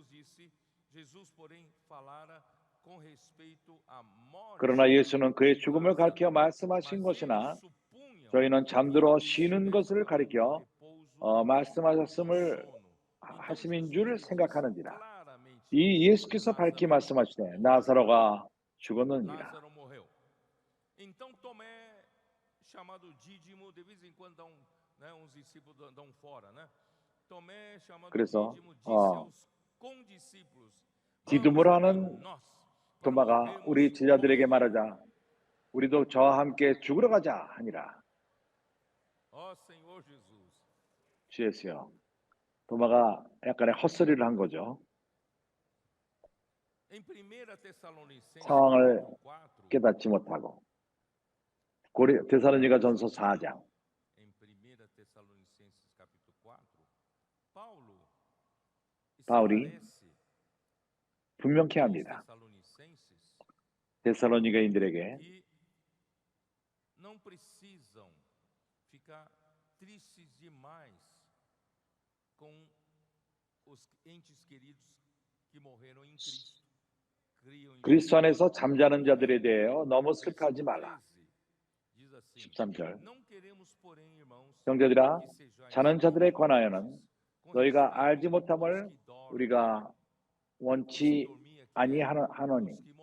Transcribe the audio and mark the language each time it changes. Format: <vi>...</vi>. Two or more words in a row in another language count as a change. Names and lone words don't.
<ko>그러나 예수는 그의 죽음을 가리켜 말씀하신 것이나 저희는 잠들어 쉬는 것을 가리켜 말씀하셨음을 하심인 줄 생각하는지라. 이 예수께서 밝히 말씀하시되 나사로가 죽었느니라.</ko> <pt>Então Tomé, chamado Dídimo, de vez em quando uns discípulos dão fora, né? Tomé, chamado</pt> <ko>그래서</ko> <pt>Dídimo, disse aos condiscípulos:</pt> <ko>디두모로 하는</ko> <pt>nós</pt> <ko>도마가 우리 제자들에게 말하자 우리도 저와 함께 죽으러 가자 하니라.</ko> <pt>Ó Senhor Jesus.</pt> <ko>주 예수여. 도마가 약간의 헛소리를 한 거죠. 상황을 깨닫지 못하고. 데살로니가전서 4장. 바울이 분명케 합니다. 데살로니가인들에게</ko> <pt>não precisam ficar tristes demais com os entes queridos que morreram em Cristo.</pt> <ko>그리스도 안에서 잠자는 자들에 대하여 너무 슬퍼하지 말라. 13절. 형제들아, 자는 자들에 관하여는 너희가 알지 못함을 우리가 원치 아니하노니.</ko>